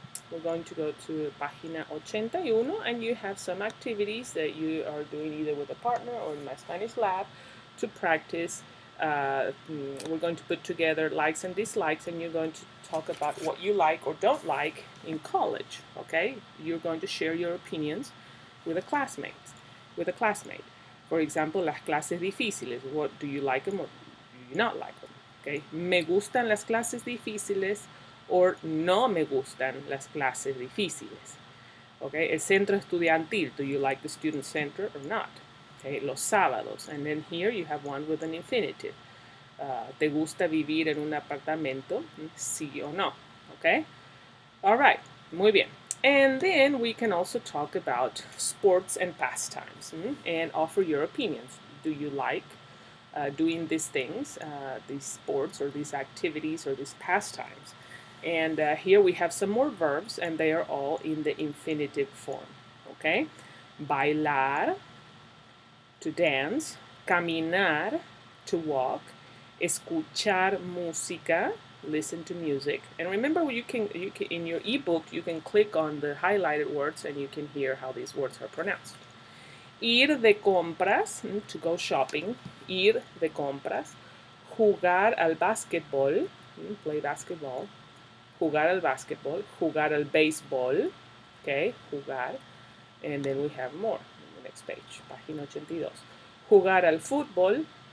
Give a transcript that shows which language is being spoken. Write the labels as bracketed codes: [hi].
[en] We're going to go to página 81 and you have some activities that you are doing either with a partner or in my Spanish lab to practice. We're going to put together likes and dislikes and you're going to talk about what you like or don't like in college, okay? You're going to share your opinions with a classmate. [es] For example, las clases difíciles. [en] What do you like them or do you not like them? Okay? [es] Me gustan las clases difíciles or no me gustan las clases difíciles. Okay? El centro estudiantil. [en] Do you like the student center or not? Okay? Los sábados. And then here you have one with an infinitive. [es] ¿Te gusta vivir en un apartamento? Sí o no. Okay? All right. Muy bien. [en] And then we can also talk about sports and pastimes and offer your opinions. Do you like doing these things, these sports or these activities or these pastimes? And here we have some more verbs and they are all in the infinitive form. Okay? Bailar, to dance. Caminar, to walk. Escuchar música, listen to music. And remember, you can in your ebook you can click on the highlighted words and you can hear how these words are pronounced. [es] Ir de compras, to go shopping. Ir de compras. Jugar al básquetbol, play basketball. Jugar al básquetbol. Jugar al béisbol. Okay, jugar. [en] And then we have more on the next page, página 82. Jugar al fútbol.